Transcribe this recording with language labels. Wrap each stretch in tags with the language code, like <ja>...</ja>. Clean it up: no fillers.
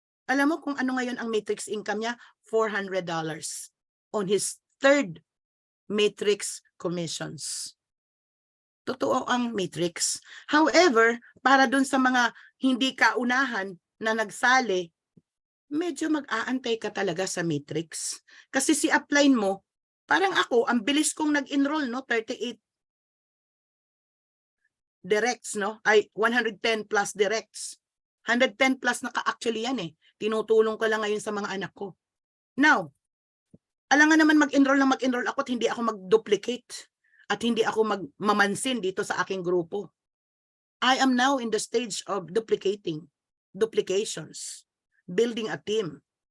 <tl>Alam mo kung ano ngayon ang matrix income niya? $400 on his 3rd matrix commissions. Totoo ang matrix. However, para dun sa mga hindi kaunahan na nagsali, medyo mag-aantay ka talaga sa matrix. Kasi si upline mo, parang ako, ang bilis kong nag-enroll, no? 38 directs, no? Ay, 110 plus directs. 110 plus na ka-actually yan eh. Tinutulong ko lang ngayon sa mga anak ko. Now, alangan naman mag-enroll ako at hindi ako mag-duplicate at hindi ako magmamansin dito sa aking grupo.</tl> <en>I am now in the stage of duplications, building a team.</en>